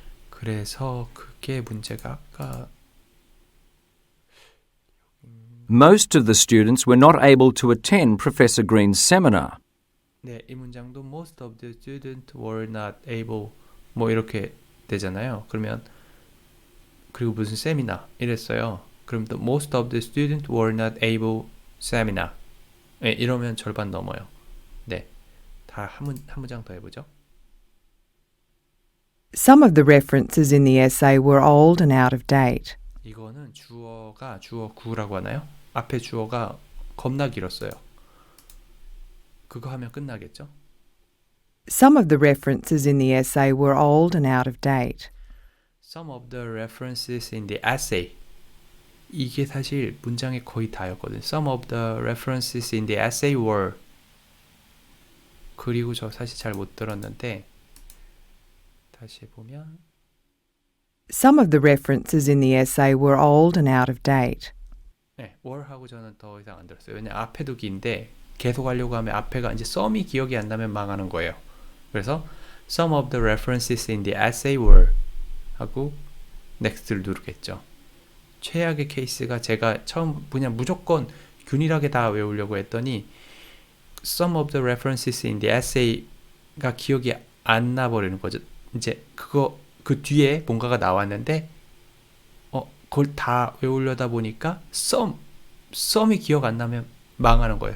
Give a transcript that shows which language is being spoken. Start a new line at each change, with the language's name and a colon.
Korean: 그래서 그게 문제가 아까
English: Most of the students were not able to attend Professor Green's seminar.
Korean: 네, 이 문장도
English: most of the students were not able
Korean: 뭐 이렇게 되잖아요. 그러면 그리고 무슨 세미나 이랬어요.
English: 그럼 또 most of the students were not able seminar.
Korean: 네, 이러면 절반 넘어요. 네, 다 한 문장 더 해보죠.
English: Some of the references in the essay were old and out of date.
Korean: 이거는 주어가 주어 구라고 하나요? 앞에 주어가 겁나 길었어요. 그거 하면 끝나겠죠?
English: Some of the references in the essay were old and out of date. Some of the references in the essay.
Korean: 이게 사실 문장의 거의 다였거든요.
English: Some of the references in the essay were.
Korean: 그리고 저 사실 잘 못 들었는데 다시 해보면
English: Some of the references in the essay were old and out of date.
Korean: 네, were 하고 저는 더 이상 안 들었어요. 왜냐면 앞에도 긴데 계속 하려고 하면 앞에가 이제 썸이 기억이 안 나면 망하는 거예요. 그래서
English: Some of the references in the essay were
Korean: 하고 next를 누르겠죠. 최악의 케이스가 제가 처음 그냥 무조건 균일하게 다 외우려고 했더니
English: Some of the references in the essay
Korean: 가 기억이 안 나버리는 거죠. 이제 그 뒤에 뭔가가 나왔는데 그걸 다 외우려다 보니까 썸이 기억 안 나면 망하는 거예요.